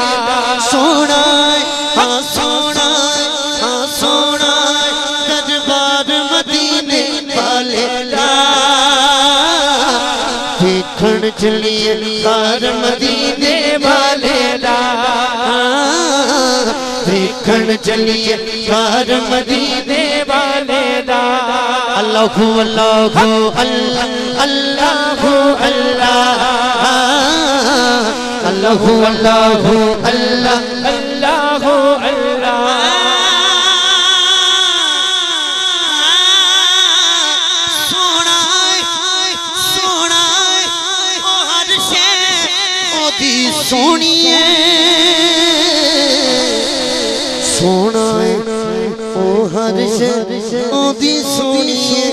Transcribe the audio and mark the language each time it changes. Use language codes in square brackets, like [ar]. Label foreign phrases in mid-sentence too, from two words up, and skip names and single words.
[pa] سوہنا ہاں سوہنا ہاں سوہنا دربار مدینے والے دا، دیکھن چلیے کار مدینے والے دا، دیکھن چلیے کار مدینے والے دا. [ar] اللهُ اللهُ الله اللهُ الله، اللهُ اللهُ الله اللهُ الله. [pa] سوہنا سوہنا او ہر شے اودی سوہنی ہے، سوہنا او ہر شے اودی سوہنی ہے.